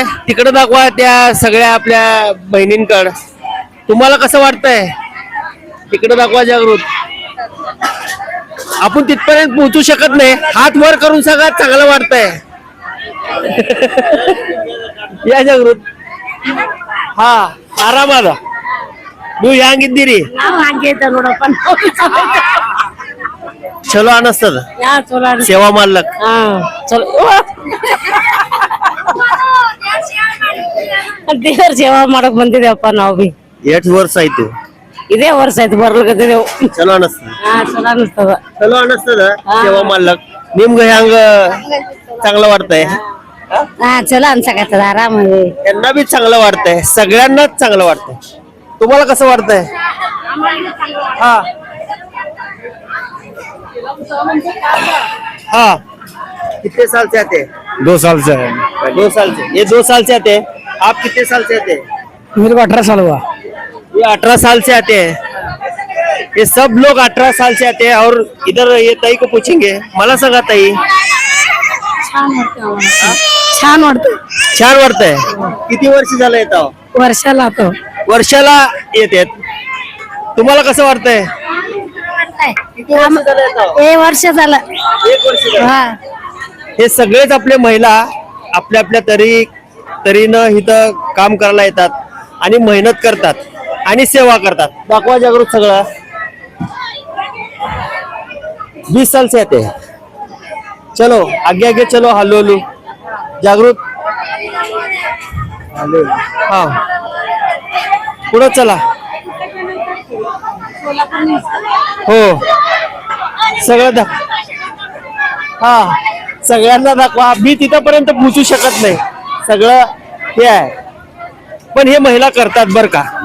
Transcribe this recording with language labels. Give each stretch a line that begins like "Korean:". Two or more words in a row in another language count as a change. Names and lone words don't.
Marathi: तिकडे दाखवा त्या सगळ्या आपल्या बहिणींकड. तुम्हाला कसं वाटतंय तिकडे दाखवा जागृत. आपण तिथपर्यंत पोहोचू शकत नाही. हात वर करून सगळ्यात चांगलं वाटतंय. या जागृत. हा
Kannada: ಆರಾಮದ ನೀವು ಹೆಂಗಿದ್ದೀರಿ. ಚಲೋ ಅನಸ್ತದ ಸೇವಾ ಮಾಡ್ಲಕ್. ದೇವ್ರ ಸೇವಾ ಮಾಡಕ್ ಬಂದಿದ್ದೇವಪ್ಪ ನಾವು ಬಿ. ಎಷ್ಟು ವರ್ಷ ಆಯ್ತು. ಇದೇ ವರ್ಷ ಆಯ್ತು ಬರ್ಲಿಕತ್ತಿದ್ದೇವು. ಚಲೋ ಅನಸ್ತದ. ಚಲೋ ಅನಿಸ್ತದ. ಚಲೋ ಅನಸ್ತದ ಸೇವಾ ಮಾಡ್ಲಕ್. ನಿಮ್ಗ ಹೆಂಗ
Marathi: चांगलं वाटतंय.
Kannada: ಚಲೋ ಅನ್ಸಕತ್ತದ ಆರಾಮ.
Marathi: त्यांना बी चांगलं वाटतंय. सगळ्यांनाच चांगलं वाटतंय. तुम्हाला कसं वाटतंय.
Hindi: हा हाँ कितने साल से आते हैं. 2 साल से है. 2 साल से. ये 2 साल से आते हैं. आप कितने साल से आते हैं. मेरे को 18 साल हुआ. ये 18 साल से आते हैं. ये सब लोग 18 साल से आते हैं. और इधर ये ताई को पूछेंगे.
Marathi: मला सांगा ताई छान वाटतं. छान वाटतंय. किती वर्ष झालं येतो. वर्षाला तो वर्षाला येतात. तुम्हाला कसं वाटतंय. किती वर्ष झालं येतो. हे वर्ष झालं. 1 वर्ष झालं. हे सगळेच आपले महिला आपल्या आपल्या तरीनं इथं काम करायला येतात आणि मेहनत करतात आणि सेवा करतात. दाखवा जागृत सगळं.
Hindi: 20 साल से आते हैं. चलो आगे आगे चलो. हल्लू हल्लू जागृत.
Marathi: हा पुढे चला. हो सगळं हा सगळ्यांना दाखवा. मी तिथपर्यंत पोहोचू शकत नाही. सगळं हे आहे पण हे महिला करतात बर का.